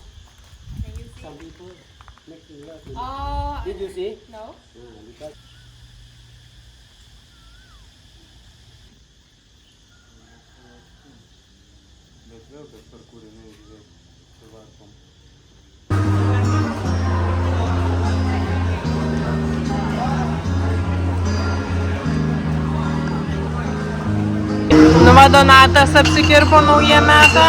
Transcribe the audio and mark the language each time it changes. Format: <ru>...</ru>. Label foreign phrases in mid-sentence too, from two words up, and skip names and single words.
<en>Some people making love. Did you see? No. Because</en> <lt>Bet vėl kažkur kūriniai žiūrėk. Suvarkom. Nu va, Donatas apsikirpo naujiem metam.</lt>